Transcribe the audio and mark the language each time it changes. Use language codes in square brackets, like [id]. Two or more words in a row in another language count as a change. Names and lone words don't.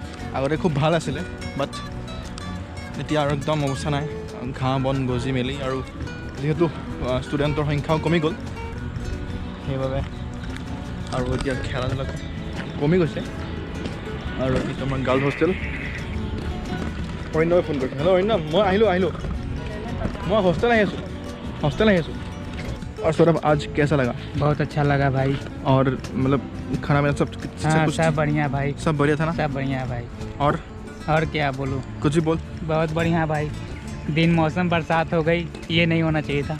[as] আগতে খুব ভাল আছিলে বাট এতিয়া আৰু একদম অৱস্থা নাই, ঘাঁহ বন গজি মেলি, আৰু যিহেতু ষ্টুডেণ্টৰ সংখ্যাও কমি গ'ল সেইবাবে আৰু এতিয়া খেলা ধূলা কমি গৈছে। আৰু এইটো আমাৰ গাৰ্লছ হোষ্টেল। অৰিন্দমে ফোন কৰিছে। হেল্ল' অৰিন্দম, মই আহিলোঁ [hi] मैं हॉस्टल आया और सौरभ आज कैसा लगा? बहुत अच्छा लगा भाई। और मतलब खाना पीना सब हाँ, सब बढ़िया भाई। सब बढ़िया था ना? सब बढ़िया भाई। और क्या बोलूँ, कुछ भी बोल। बहुत बढ़िया भाई। दिन मौसम बरसात हो गई, ये नहीं होना चाहिए था।